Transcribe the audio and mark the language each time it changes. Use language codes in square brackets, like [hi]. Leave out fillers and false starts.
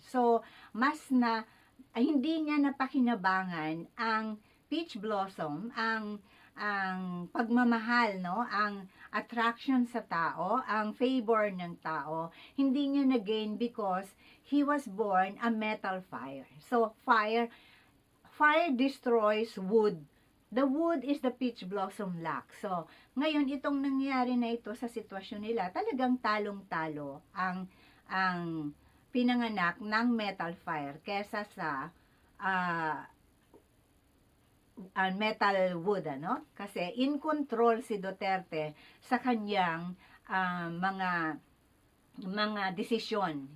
[tl] So, hindi niya napakinabangan ang peach blossom, ang pagmamahal, no? Ang attraction sa tao, ang favor ng tao, hindi niya na-gain [en] because he was born a metal fire. So, fire destroys wood. The wood is the peach blossom lock. [tl] So, ngayon, itong nangyari na ito sa sitwasyon nila, talagang talong-talo ang pinanganak ng metal fire kesa sa metal wood, ano? Kasi [en] in control [tl] si Duterte sa kanyang mga desisyon.